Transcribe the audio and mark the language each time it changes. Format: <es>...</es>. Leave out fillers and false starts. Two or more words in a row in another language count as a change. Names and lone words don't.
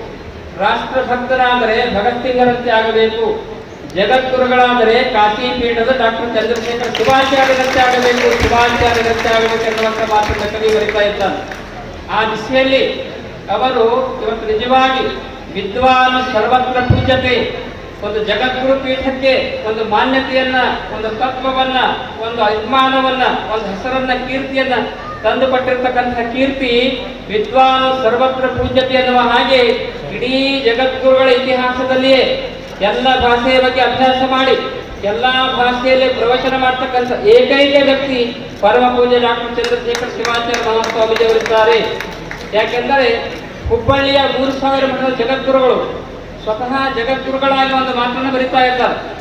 <kn>ರಾಷ್ಟ್ರಭಕ್ತರಾದರೆ ಭಗತ್ ಸಿಂಗರಂತೆ ಆಗಬೇಕು. ಜಗದ್ಗುರುಗಳಾದರೆ ಕಾಶಿ ಪೀಠದ ಡಾಕ್ಟರ್ ಚಂದ್ರಶೇಖರ್ ಶಿವಾಚಾರ್ಯರಂತೆ ಆಗಬೇಕು. ಶಿವಾಚಾರ್ಯರಂತೆ ಆಗಬೇಕು ಎನ್ನುವಂಥ ಮಾತನ್ನು ಕವಿ ಬರೀತಾ ಇದ್ದಾನೆ. ಆ ದಿಶೆಯಲ್ಲಿ ಅವರು ಇವತ್ತು ನಿಜವಾಗಿ</kn> <sa>ವಿದ್ವಾನ್ ಸರ್ವತ್ರ ಪೂಜ್ಯತೆ,</sa> <kn>ಒಂದು ಜಗದ್ಗುರು ಪೀಠಕ್ಕೆ ಒಂದು ಮಾನ್ಯತೆಯನ್ನ, ಒಂದು ತತ್ವವನ್ನ, ಒಂದು ಅಭಿಮಾನವನ್ನ, ಒಂದು ಹೆಸರನ್ನ, ಕೀರ್ತಿಯನ್ನ ತಂದುಕೊಟ್ಟಿರ್ತಕ್ಕಂಥ ಕೀರ್ತಿ</kn> <sa>ವಿದ್ವಾನ್ ಸರ್ವತ್ರ ಪೂಜ್ಯತೆ</sa> <kn>ಎನ್ನುವ ಹಾಗೆ ಇಡೀ ಜಗದ್ಗುರುಗಳ ಇತಿಹಾಸದಲ್ಲಿಯೇ ಎಲ್ಲ ಭಾಷೆಯ ಬಗ್ಗೆ ಅಭ್ಯಾಸ ಮಾಡಿ ಎಲ್ಲಾ ಭಾಷೆಯಲ್ಲಿ ಪ್ರವಚನ ಮಾಡ್ತಕ್ಕಂಥ ಏಕೈಕ ವ್ಯಕ್ತಿ ಪರಮ ಪೂಜ್ಯ ಡಾಕ್ಟರ್ ಚಂದ್ರಶೇಖರ್ ಶಿವಾಚಾರ್ಯ ಮಹಾಸ್ವಾಮೀಜಿಯವರಿದ್ದಾರೆ. ಯಾಕೆಂದರೆ ಹುಬ್ಬಳ್ಳಿಯ 3000 ಮಠದ ಜಗದ್ಗುರುಗಳು ಸ್ವತಃ ಜಗದ್ಗುರುಗಳಾಗಿ ಒಂದು ಮಾತನ್ನು ಬರಿತಾ ಇದ್ದಾರೆ.</kn>